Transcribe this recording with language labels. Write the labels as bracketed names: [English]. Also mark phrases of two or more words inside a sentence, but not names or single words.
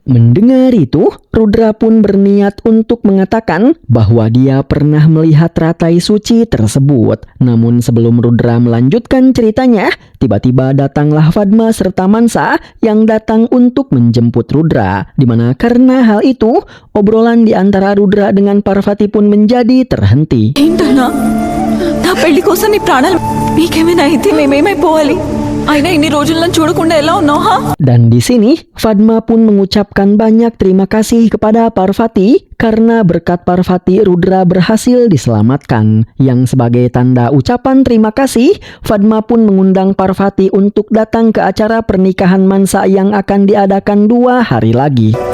[Indonesian] Mendengar itu, Rudra pun berniat untuk mengatakan bahwa dia pernah melihat teratai suci tersebut. Namun sebelum Rudra melanjutkan ceritanya, tiba-tiba datanglah Padma serta Mansa yang datang untuk menjemput Rudra. Dimana karena hal itu, obrolan di antara Rudra dengan Parvati pun menjadi terhenti. [Telugu] ఏంటన్నా నా పెళ్లి కోసం నీ ప్రాణాలు మీకేమైనా అయితే మేమేమైపోవాలి అయినా ఇన్ని రోజుల్లో చూడకుండా ఎలా ఉన్నావు హా? [Indonesian] Dan di sini, Padma pun mengucapkan banyak terima kasih kepada Parvati karena berkat Parvati Rudra berhasil diselamatkan. Yang sebagai tanda ucapan terima kasih, Padma pun mengundang Parvati untuk datang ke acara pernikahan Mansa yang akan diadakan 2 hari lagi.